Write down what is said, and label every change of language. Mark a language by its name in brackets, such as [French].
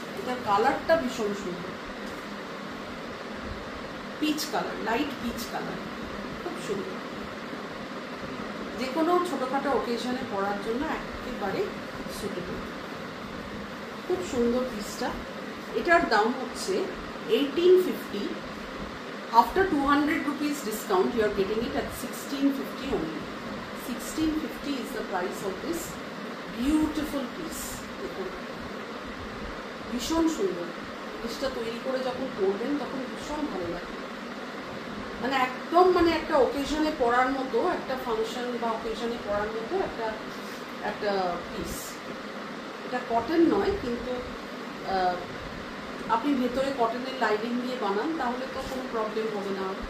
[Bangla] এটার কালারটা ভীষণ সুন্দর, peach colour, light peach colour, খুব সুন্দর। যে কোনো ছোটোখাটো ওকেশনে পরার জন্য একেবারে সুটেবল, খুব সুন্দর পিসটা। এটার দাম হচ্ছে 1850। [English] After 200 rupees discount you are getting it at 1650 only. 1650 is the price of this beautiful piece. [Bangla] দেখুন ভীষণ সুন্দর। পিসটা তৈরি করে যখন পরবেন তখন ভীষণ ভালো লাগে, মানে একদম মানে একটা ওকেশনে পরার মতো, একটা ফাংশন বা ওকেশনে পরার মতো একটা পিস। এটা কটন নয়, কিন্তু আপনি ভেতরে কটনের লাইনিং দিয়ে বানান তাহলে তো কোনো প্রবলেম হবে না।